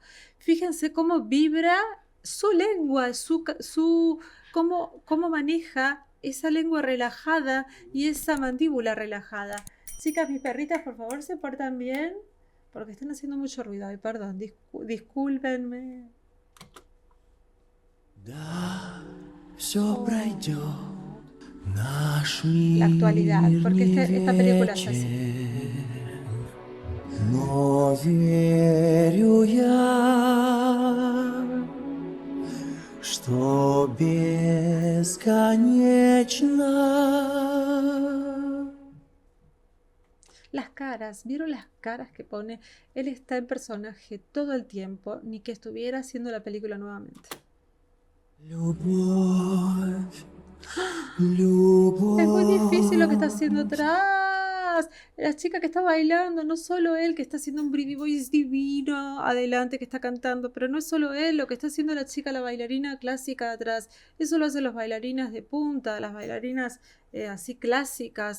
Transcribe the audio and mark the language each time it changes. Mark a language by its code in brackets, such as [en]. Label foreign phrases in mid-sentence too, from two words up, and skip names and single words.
[es] Fíjense cómo vibra su lengua, cómo maneja esa lengua relajada y esa mandíbula relajada. Chicas, mis perritas, por favor, se portan bien, porque están haciendo mucho ruido. Ay, perdón, discúlpenme. [ru] Да, все пройдет, наш [es] La actualidad, [ru] мир [es] porque [ru] не [es] esta película es así. [ru] вечен. Но верю я, что бесконечно. [es] Las caras, ¿vieron las caras que pone? Él está en personaje todo el tiempo, ni que estuviera haciendo la película nuevamente. [ru] Любовь, [es] Es muy difícil lo que está haciendo [ru] любовь. [es] atrás. La chica que está bailando, no solo él que está haciendo un [en] pretty voice [es] divino adelante que está cantando, pero no es solo él lo que está haciendo la chica, la bailarina clásica de atrás. Eso lo hacen las bailarinas de punta, las bailarinas así clásicas.